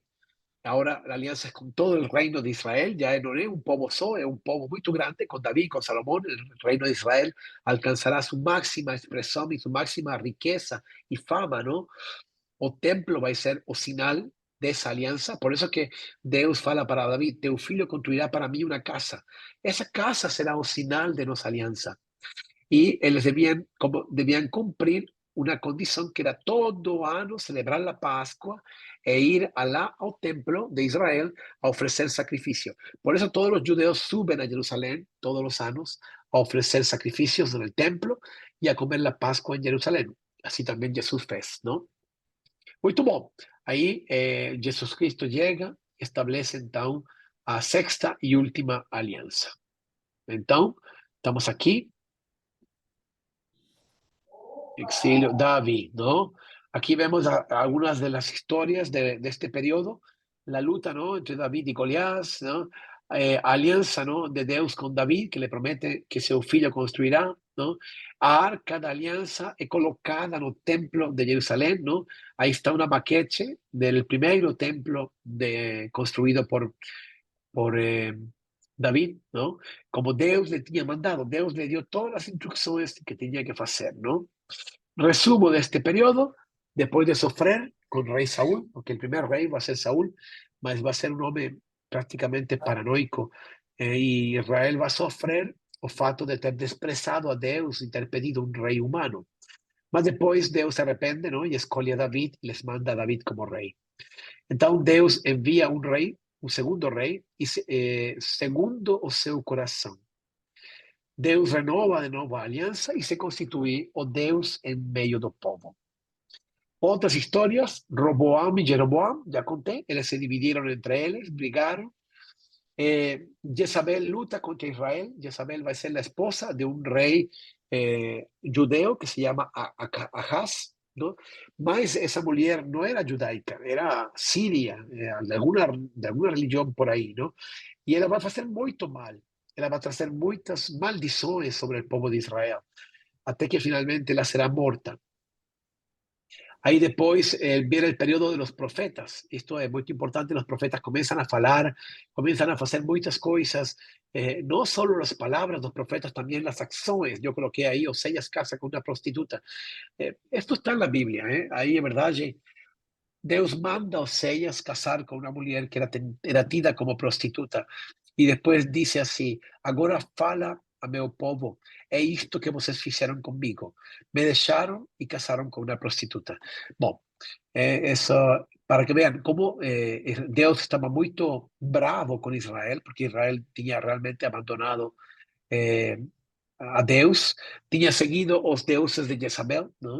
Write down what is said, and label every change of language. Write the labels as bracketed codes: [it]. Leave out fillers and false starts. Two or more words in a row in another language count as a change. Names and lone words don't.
[es] Ahora la alianza es con todo el reino de Israel, ya no es un pueblo solo, es un pueblo muy grande, con David, con Salomón, el reino de Israel alcanzará su máxima expresión y su máxima riqueza y fama, ¿no? O templo va a ser [pt] o sinal [es] de esa alianza. Por eso que [pt] Deus fala para David, teu filho [es] construirá para mí una casa. Esa casa será [pt] o sinal [es] de nuestra alianza. Y ellos debían cumplir una condición que era todo año celebrar la Pascua e ir al templo de Israel a ofrecer sacrificio. Por eso todos los judeos suben a Jerusalén todos los años a ofrecer sacrificios en el templo y a comer la Pascua en Jerusalén. Así también Jesús fez, ¿no? [pt] Muito bom. Aí Jesus Cristo chega, estabelece então a sexta e última aliança. Então, estamos aqui, exílio, Davi, [es] ¿no? Aquí vemos algunas de las historias de este periodo, la lucha, ¿no? Entre David y Goliat, ¿no? Alianza, ¿no? De Deus con David, que le promete que su hijo construirá, ¿no? [pt] A arca da [es] alianza es colocada en el templo de Jerusalén, ¿no? Ahí está una maquete del primer templo construido por David, ¿no? Como Deus le tenía mandado, Deus le dio todas las instrucciones que tenía que hacer, ¿no? Resumo de este periodo, después de sofrer con rey Saúl, porque el primer rey va a ser Saúl, mas va a ser un hombre prácticamente paranoico, y Israel va a sofrer [pt] o fato de ter desprezado a Deus [es] y [pt] ter pedido [es] un rey humano. [pt] Mas después Deus se arrepende, [es] ¿no? Y escoge a David y les manda a David como rey. Entonces Deus envía un rey, un segundo rey, y [pt] segundo o seu [es] corazón. [pt] Deus renova de novo a aliança e se constitui o Deus em meio do povo. [es] Otras historias, Roboam y Jeroboam, ya conté, ellos se dividieron entre ellos, brigaron. Jezabel lucha contra Israel. Jezabel va a ser la esposa de un rey judeo que se llama Ahaz, ¿no? Mas esa mujer no era judaica, era siria, de alguna religión por ahí, ¿no? Y ella va a hacer [pt] muito mal. Ela vai trazer muitas maldições sobre o povo de Israel, até que finalmente ela será morta. [es] Ahí después viene el periodo de los profetas. Esto es muy importante. Los profetas comienzan a hablar, comienzan a hacer muchas cosas. No solo las palabras, los profetas, también las acciones. Yo coloqué ahí, Oseas casa con una prostituta. Esto está en la Biblia. Ahí es verdad. [pt] Deus manda a Oséias casar com uma mulher que era tida como prostituta. E depois disse assim: agora fala a meu povo, é isto que vocês fizeram comigo. Me deixaram e casaram com uma prostituta. Bom, isso para que vean como Deus estava muito bravo com Israel, porque Israel tinha realmente abandonado eh, a Deus, tinha seguido os deuses de Jezabel, não?